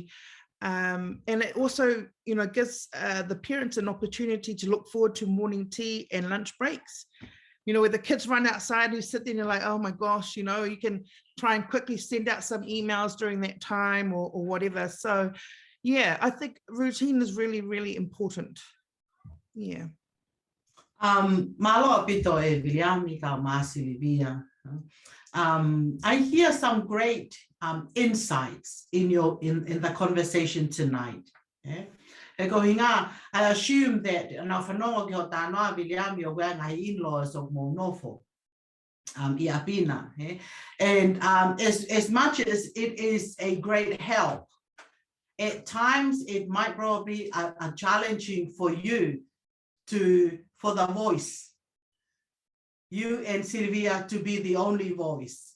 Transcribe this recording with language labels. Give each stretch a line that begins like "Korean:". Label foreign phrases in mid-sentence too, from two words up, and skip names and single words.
English: And it also, you know, gives the parents an opportunity to look forward to morning tea and lunch breaks, you know, where the kids run outside, you sit there and you're like, oh my gosh, you know, you can try and quickly send out some emails during that time or whatever. So yeah, I think routine is really, really important. Yeah.
Tongan: Malo apito e Viliami ka Sylvia.
English: I hear some great insights in the conversation tonight. I assume that now for no Viliami or where my in-laws of Monofo, Iapina, and as much as it is a great help, at times it might probably be challenging for you for the voice, you and Sylvia to be the only voice.